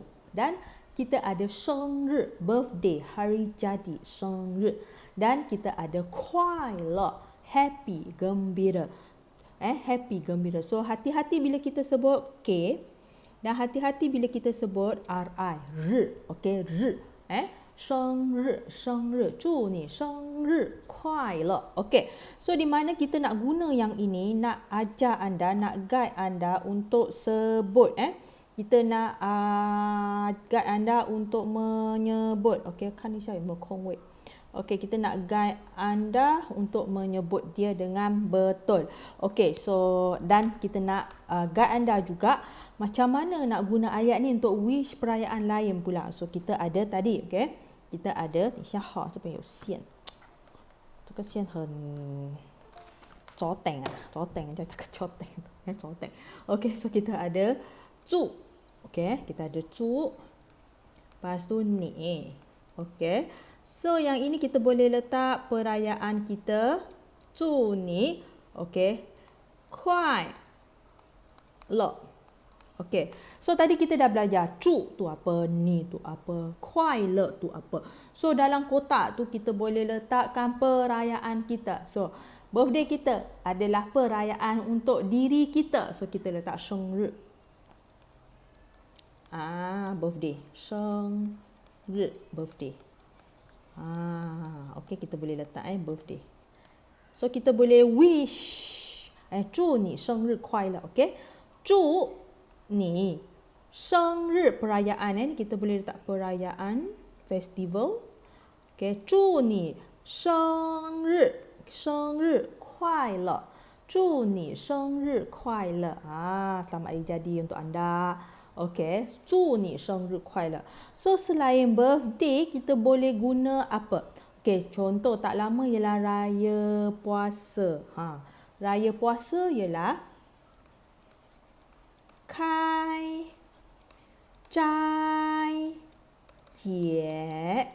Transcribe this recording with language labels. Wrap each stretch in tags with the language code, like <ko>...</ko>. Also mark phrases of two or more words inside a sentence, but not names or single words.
<ms>Dan kita ada</ms> <zh>生日,</zh> <ms>birthday, hari jadi,</ms> <zh>生日.</zh> <ms>Dan kita ada</ms> <zh>快乐,</zh> <ms>happy, gembira. Happy, gembira. So hati-hati bila kita sebut K dan hati-hati bila kita sebut RI, okey,</ms> <zh>生日，祝你生日快乐.</zh> <ms>Okey. So di mana kita nak guna yang ini, nak ajar anda, nak guide anda untuk sebut kita nak guide anda untuk menyebut. Okey, kan ni saya mengkongwei. Okey, kita nak guide anda untuk menyebut dia dengan betul. Okey, so dan kita nak guide anda juga macam mana nak guna ayat ni untuk wish perayaan lain pula. So kita ada tadi, okey. Kita ada</ms> <zh>等一下哈，这边有线，这个线很左顶啊，左顶就这个左顶，左顶。</zh> <ms>Okey, so kita ada 祝 okey, kita ada 祝 lepas tu ni. Okey, so yang ini kita boleh letak perayaan kita</ms> <zh>祝你</zh> <ms>okey 快乐. Okey, so tadi kita dah belajar 祝 tu apa, ni tu apa, 快乐 tu apa. So dalam kotak tu kita boleh letakkan perayaan kita. So birthday kita adalah perayaan untuk diri kita. So kita letak 生日. Birthday.</ms> <zh>生日 birthday.</zh> <ms>Okey, kita boleh letak birthday. So kita boleh wish</ms> <zh>祝你生日快乐.</zh> <ms>Okey,</ms> <zh>祝你生日</zh> <ms>perayaan ni kita boleh letak perayaan festival. Okey,</ms> <zh>祝你生日快乐，祝你生日快乐.</zh> <ms>Selamat hari jadi untuk anda. Okey,</ms> <zh>祝你生日快乐.</zh> <ms>So selain birthday kita boleh guna apa? Okey, contoh tak lama ialah raya puasa. Raya puasa ialah 开斋节.</ms>